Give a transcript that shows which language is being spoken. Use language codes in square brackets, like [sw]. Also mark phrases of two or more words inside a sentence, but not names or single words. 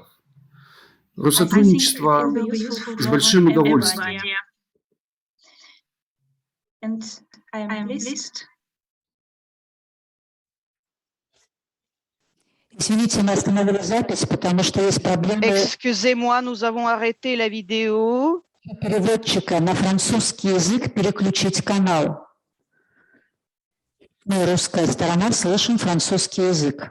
[ru] Россотрудничество с большим удовольствием. Извините, мы остановили запись, потому что есть проблемы [fr] Excusez-moi, nous avons arrêté la vidéo. [ru] переводчика на французский язык переключить канал. Мы, русская сторона, слышим французский язык.